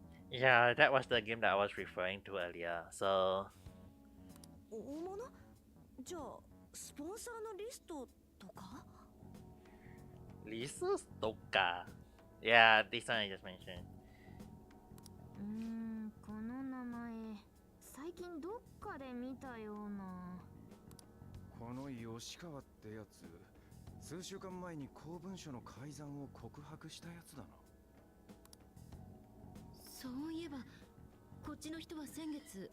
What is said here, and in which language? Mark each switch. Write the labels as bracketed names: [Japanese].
[English] Yeah, that was the game that I was referring to earlier. So [Japanese] 大物？じゃあスポンサーのリストとか？ [English] Lisa Stoka. Yeah, this one I just mentioned. [Japanese] この名前最近どっかで見たような。この吉川ってやつ、数週間前に公文書の改ざんを告白したやつだな。そういえばこっちの人は先月